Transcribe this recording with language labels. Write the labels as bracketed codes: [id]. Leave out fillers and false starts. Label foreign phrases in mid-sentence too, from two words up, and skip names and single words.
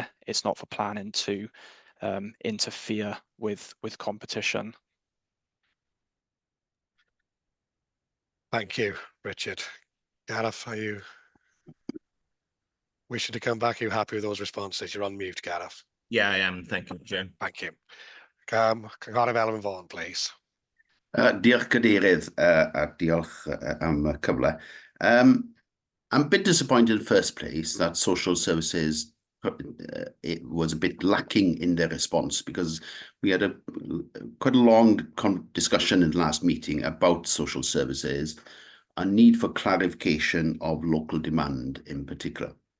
[en] It's not for planning to interfere with competition. Thank you, Richard. Gareth, are you wishing to come back? Are you happy with those responses? You're on mute, Gareth. Yeah, I am. Thank you, Jim. Thank you. Cynghorydd Elwyn Vaughan, please. [cy] Diolch Cadeirydd, a diolch am y cyfle. [en] I'm a bit disappointed in the first place that social services it was a bit lacking in their response, because we had quite a long discussion in the last meeting about social services and need for clarification of local demand in particular.